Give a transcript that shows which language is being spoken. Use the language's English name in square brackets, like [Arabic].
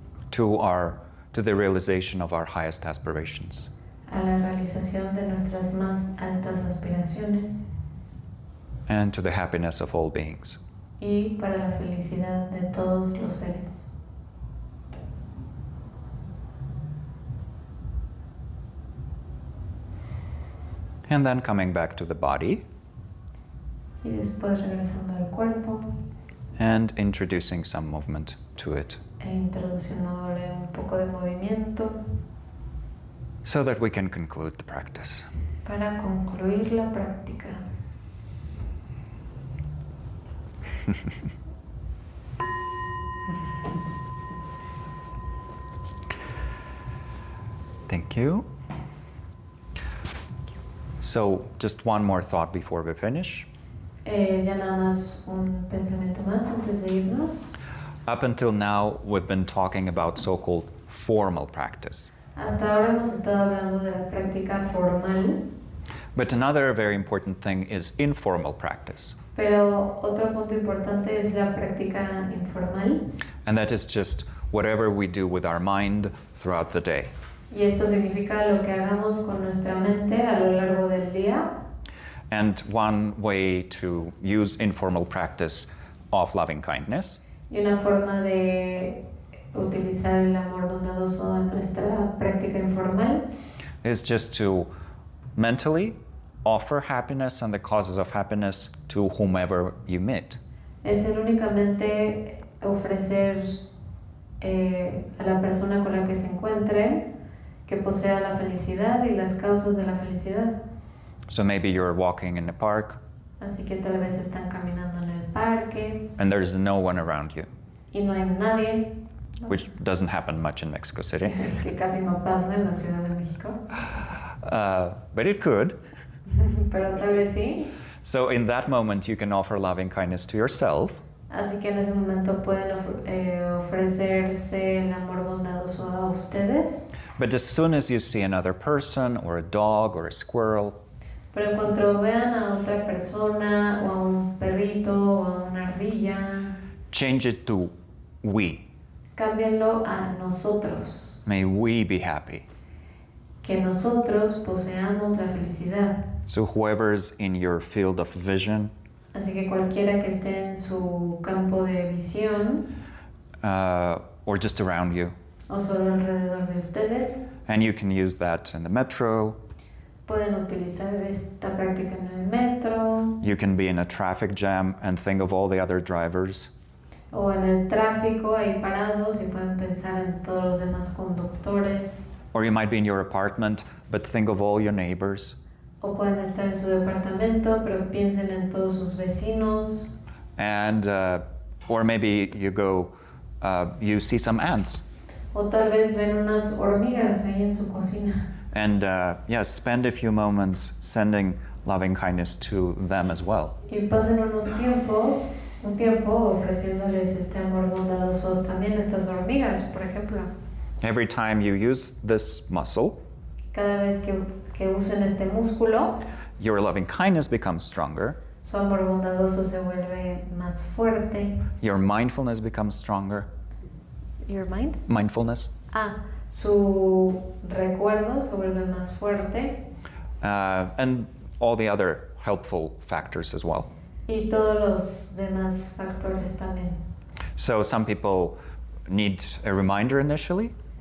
[English] to the realization of our highest aspirations. [Spanish] a la realización de nuestras más altas aspiraciones [English] And to the happiness of all beings. [Spanish] y para la felicidad de todos los seres. [English] And then coming back to the body [Spanish] Y después regresando al cuerpo [English] and introducing some movement to it [Spanish] e introduciéndole un poco de movimiento [English] so that we can conclude the practice. [Spanish] para concluir la práctica. [English] Thank you. So, just one more thought before we finish. [Spanish] Ya nada más un pensamiento más antes de irnos. [English] Up until now, we've been talking about so-called formal practice. [Spanish] Hasta ahora hemos estado hablando de la práctica formal, [English] But another very important thing is informal practice. [Spanish] pero otro punto importante es la práctica informal. [English] And that is just whatever we do with our mind throughout the day. [Spanish] Y esto significa lo que hagamos con nuestra mente a lo largo del día. [English] And one way to use informal practice of loving kindness [Spanish] Y una forma de utilizar el amor bondadoso en nuestra práctica informal [English] is just to mentally offer happiness and the causes of happiness to whomever you meet. [Spanish] es el únicamente ofrecer a la persona con la que se encuentre que posea la felicidad y las causas de la felicidad. [English] So maybe you're walking in a park [Spanish] Así que tal vez están caminando en el parque [English] and there's no one around you, [Spanish] y no hay nadie, [English] which doesn't happen much in Mexico City. [Spanish] que casi no pasa en la Ciudad de México, [English] But it could. [Spanish] pero tal vez sí. [English] So in that moment, you can offer loving kindness to yourself, [Spanish] Así que en ese momento pueden ofrecerse el amor bondadoso a ustedes, [English] but as soon as you see another person or a dog or a squirrel, [Spanish] pero en cuanto vean a otra persona o a un perrito o a una ardilla, [English] change it to we. [Spanish] cámbienlo a nosotros, [English] May we be happy. [Spanish] que nosotros poseamos la felicidad. [English] So whoever's in your field of vision, [Spanish] Así que cualquiera que esté en su campo de visión [English] or just around you, [Spanish] o solo alrededor de ustedes, [English] and you can use that in the metro, [Spanish] pueden utilizar esta práctica en el metro [English] you can be in a traffic jam and think of all the other drivers, [Spanish] o en el tráfico ahí parados y pueden pensar en todos los demás conductores, [English] or you might be in your apartment but think of all your neighbors, [Spanish] o pueden estar en su departamento pero piensen en todos sus vecinos, [English] and or maybe you go you see some ants. [Spanish] O tal vez ven unas hormigas ahí en su cocina. [English] And yes, spend a few moments sending loving kindness to them as well. [Spanish] Y pasen un tiempo ofreciéndoles este amor bondadoso también a estas hormigas, por ejemplo. [English] Every time you use this muscle, [Spanish] Cada vez que usen este músculo, [English] your loving kindness becomes stronger, [Spanish] su amor bondadoso se vuelve más fuerte. [English] your mindfulness becomes stronger. Your mind? Mindfulness. [Spanish] Su recuerdo se vuelve más fuerte [English] And all the other helpful factors as well. [Spanish] y todos los demás factores también. [English] So some people need a reminder initially.